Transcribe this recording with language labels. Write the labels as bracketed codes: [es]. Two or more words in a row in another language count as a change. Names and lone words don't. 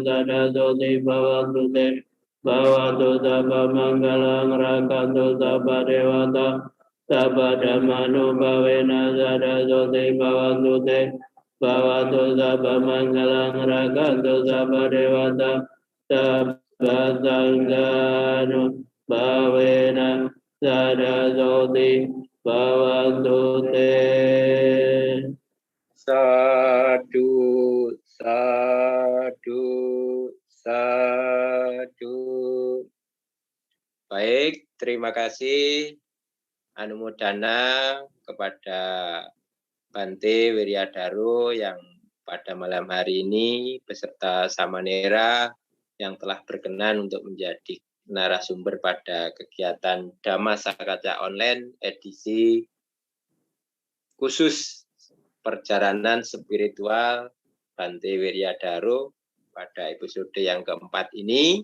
[pi] Sada Soti Bhavantu Te Bhavatu Sabha Mangalang Raganto Sabha Devata Sabha Dhamma Nubhavena Sada Soti Bhavantu Te Bhavatu Sabha Mangalang Raganto Sabha Devata Sabha Sanghano Bhavena Sada Soti Bhavantu Te. Sadu, sadu, sadu. [id] Baik, terima kasih anumodana kepada Bante Wiryadharo yang pada malam hari ini beserta Samanera yang telah berkenan untuk menjadi narasumber pada kegiatan Dhamma Sakaca Online edisi khusus perjalanan spiritual Bante Wiryadharo pada episode yang keempat ini.